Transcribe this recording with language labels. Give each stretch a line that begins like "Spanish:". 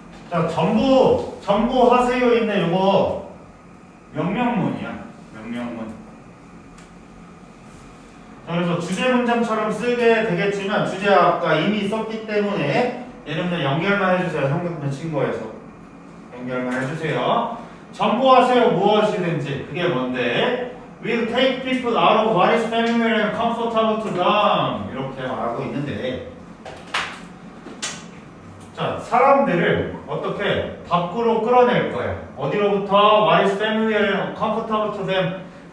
Korean: 자, 전부 하세요 인데 요거 명령문이야. 명령문. 자, 그래서 주제 문장처럼 쓰게 되겠지만 주제 아까 이미 썼기 때문에 얘는 그냥 연결만 해주세요. 성격표 친구에서 연결만 해주세요. 전부 하세요 무엇이든지. 그게 뭔데?
English: Will take people out of what is familiar and comfortable to them.
Korean: 이렇게 말하고 있는데, 자, 사람들을 어떻게 밖으로 끌어낼 거야? 어디로부터?
English: What is familiar and comfortable to them.